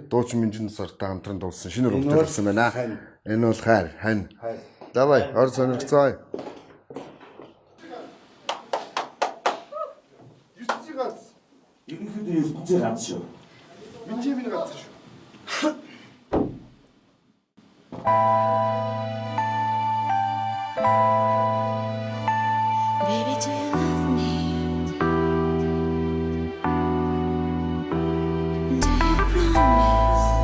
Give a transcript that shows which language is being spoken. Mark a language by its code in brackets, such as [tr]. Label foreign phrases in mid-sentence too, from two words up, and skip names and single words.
[mn] Дуучин Минжин сартай хамтран дуулсан шинэ урагт гарсан байна. Энэ бол хайр, хань. Давай, ор сонирхцгаая. Ерөнхийдөө ертөнцийн ганц шүү. Минжимийн ганц шүү. [en] Baby, do you love me? Do you promise?